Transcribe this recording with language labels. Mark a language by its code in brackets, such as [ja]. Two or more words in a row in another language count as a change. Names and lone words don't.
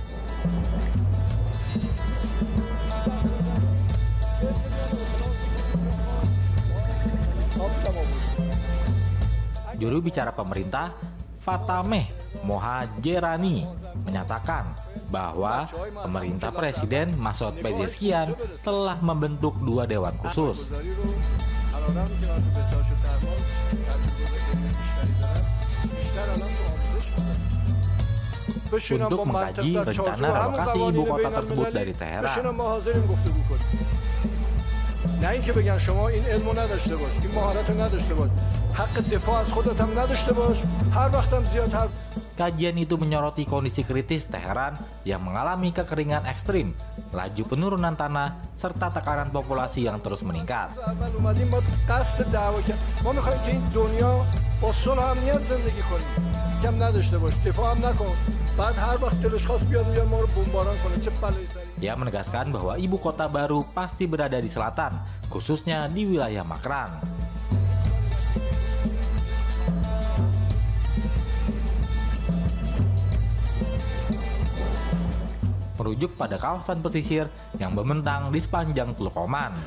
[id] Juru bicara pemerintah, Fatemeh Mohajerani, menyatakan bahwa pemerintah Presiden Masoud Pezeshkian telah membentuk 2 dewan khusus. Untuk mengkaji rencana relokasi ibu kota tersebut dari Teheran. [fa] نه اینکه بگن شما این علمو نداشته باش، این مهارتو نداشته باش، حق دفاع از خودت هم نداشته باش، هر وقتم زیاد [id] Kajian itu menyoroti kondisi kritis Teheran yang mengalami kekeringan ekstrim, laju penurunan tanah, serta tekanan populasi yang terus meningkat. [fa] اول اومدیم ما قصد دعوا کرد ما میخوایم که این دنیا با صلح و امنیت زندگی کنیم کم نداشته باش دفاع هم نکن بعد هر وقت دلش خواست بیاد ما رو بمباران کنه چه بلایی سری. [id] Ia menegaskan bahwa ibu kota baru pasti berada di selatan, khususnya di wilayah Makran. Merujuk pada kawasan pesisir yang membentang di sepanjang Teluk Oman.